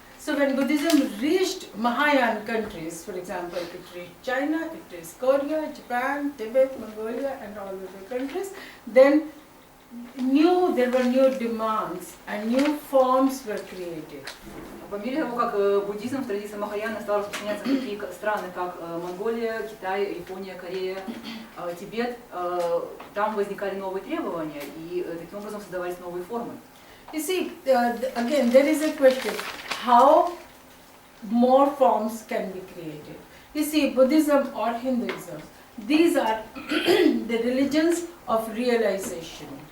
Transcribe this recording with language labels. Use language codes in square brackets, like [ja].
[en] So when Buddhism reached Mahayan countries, for example, it reached China, it reached Korea, Japan, Tibet, Mongolia, and all other countries, then there were new demands and new forms were created. [ru] По мере того, как буддизм в традиции Махаяны стал распространяться в такие страны, как Монголия, Китай, Япония, Корея, Тибет, там возникали новые требования, и таким образом создавались новые формы. [en] You see, again, there is a question, how more forms can be created? You see, Buddhism or Hinduism, these are the religions of realization.